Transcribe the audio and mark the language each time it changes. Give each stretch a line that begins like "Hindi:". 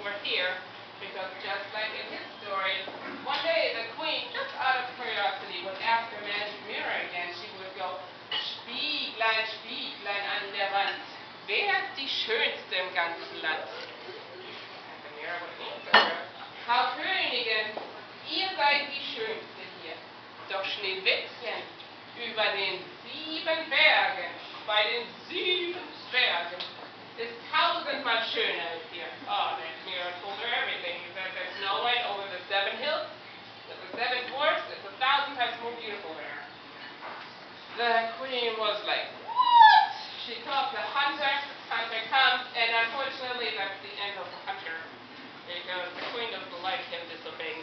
English: here, because just like in his story, one day the queen, just out of curiosity, would ask the magic mirror again. She would go,
German: Spieglein, Spieglein an der Wand, wer ist die Schönste im ganzen Land?
English: And the mirror would answer her,
German: Frau Königin, ihr seid die Schönste hier. Doch Schneewittchen über den 7 Bergen, bei den 7 Zwergen, ist 1000-mal schöner als hier.
English: Oh, the mirror told her everything. He said there's Snow White over the 7 hills, there's the 7 dwarfs, it's 1,000 times more beautiful there. The queen was like, what? She called the hunter. Hunter comes, and unfortunately that's the end of the hunter, because the queen doesn't like him disobeying.